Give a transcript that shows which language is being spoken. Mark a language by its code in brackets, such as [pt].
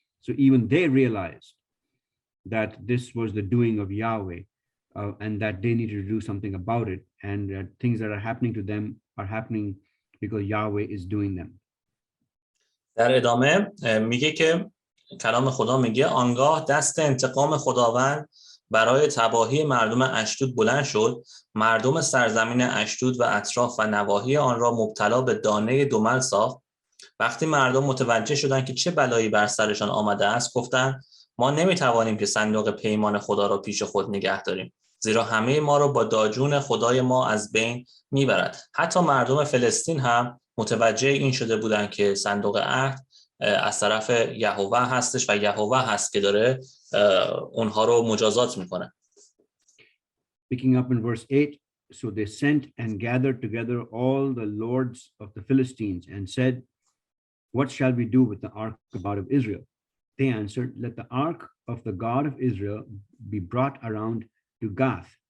[en] So even they realized that this was the doing of Yahweh and that they needed to do something about it, and that things that are happening to them are happening because Yahweh is doing them. [fa] در ادامه میگه که کلام خدا میگه آنگاه دست انتقام خداوند برای تباهی مردم اشدود بلند شد. مردم سرزمین اشدود و اطراف و نواحی آن را مبتلا به دانه دمل ساخت. وقتی مردم متوجه شدند که چه بلایی بر سرشان آمده است گفتند ما نمیتوانیم که صندوق پیمان خدا را پیش خود نگه داریم، زیرا همه ما را با داجون خدای ما از بین میبرد. حتی مردم فلسطین هم متوجه این شده بودند که صندوق عهد از طرف یهوه هستش و یهوه هست که داره اونها رو مجازات میکنه. [en] Picking up in verse 8, so they sent and gathered together all the lords of the Philistines and said, what shall we do with the ark of God of Israel? They answered, let the ark of the God of Israel be brought around to Gath.